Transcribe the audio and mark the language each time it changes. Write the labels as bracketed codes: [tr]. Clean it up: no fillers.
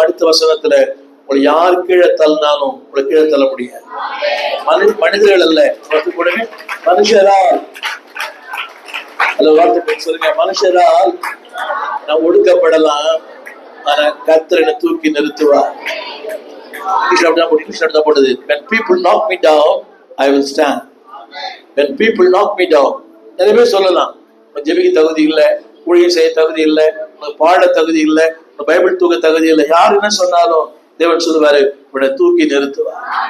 [ta] அடுத்த வசனத்துல உங்களை யார் கீழே தள்ளினாலும் உங்களை கீழே தள்ள முடியாது. மனிதர்கள் அல்ல, மனுஷரால். அல்ல வார்த்தை சொல்லுங்க. மனுஷரால் நான் ஒடுக்கப்படலாம், ஆனா கர்த்தர் என்னை தூக்கி நிறுத்துவார். இங்கிலீஷ் போட்டது. [en] When people knock me down, I will stand. When people knock me down. [ta] நிறைய பேர் சொல்லலாம், ஜெபிக்க தகுதி இல்லை, ஊழியம் செய்ய தகுதி இல்லை, பாட தகுதி இல்லை, பைபிள் தூக்க தகுதி இல்லை. யார் என்ன சொன்னாலும் தேவன் சொல்லுவாரு, உன்னை தூக்கி நிறுத்துவார்.